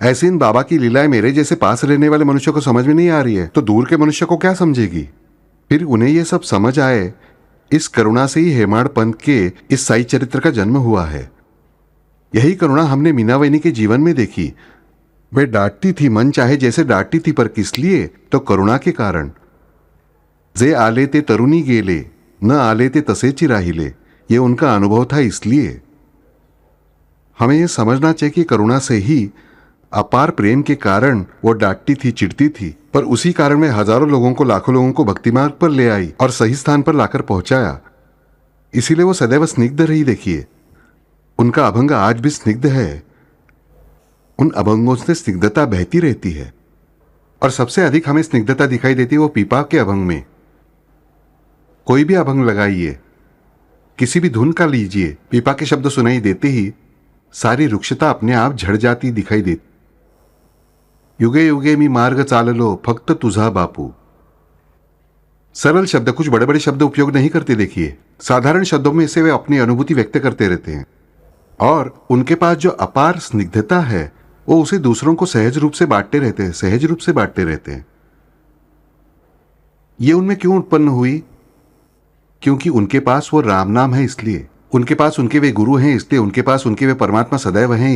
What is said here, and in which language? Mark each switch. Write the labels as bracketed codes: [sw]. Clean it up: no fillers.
[hi] ऐसे इन बाबा की लीलाएं मेरे जैसे पास रहने वाले मनुष्य को समझ में नहीं आ रही है, तो दूर के मनुष्य को क्या समझेगी। फिर उन्हें यह सब समझ आए। इस करुणा से ही हेमाड पंत के इस साई चरित्र का जन्म हुआ है। यही करुणा हमने मीनावैनी के जीवन में देखी। वे डांटती थी, मन चाहे जैसे डांटती थी, पर किस लिए? तो करुणा के कारण। [mr] जे आले ते तरुणी गेले, न आले ते तसेची राहिले, [hi] ये उनका अनुभव था। इसलिए हमें यह समझना चाहिए कि करुणा से ही, अपार प्रेम के कारण वो डांटती थी, चिढ़ती थी, पर उसी कारण में हजारों लोगों को, लाखों लोगों को भक्ति मार्ग पर ले आई और सही स्थान पर लाकर पहुंचाया। इसीलिए वो सदैव स्निग्ध रही। देखिए, उनका अभंग आज भी स्निग्ध है। उन अभंगों से स्निग्धता बहती रहती है और सबसे अधिक हमें स्निग्धता दिखाई देती है वो पीपा के अभंग में। कोई भी अभंग लगाइए, किसी भी धुन का लीजिए, पीपा के शब्द सुनाई देते ही सारी रुक्षता अपने आप झड़ जाती दिखाई देती। [mr] युगे युगे मी मार्ग चाललो फक्त तुझा बापू। [hi] सरल शब्द, कुछ बड़े बड़े शब्द उपयोग नहीं करते। देखिए, साधारण शब्दों में से वे अपनी अनुभूति व्यक्त करते रहते हैं और उनके पास जो अपार स्निग्धता है वो उसे दूसरों को सहज रूप से बांटते रहते हैं, सहज रूप से बांटते रहते हैं। ये उनमें क्यों उत्पन्न हुई? क्योंकि उनके पास वो राम नाम है, इसलिए उनके पास उनके वे गुरु हैं, इसलिए उनके पास उनके वे परमात्मा सदैव हैं।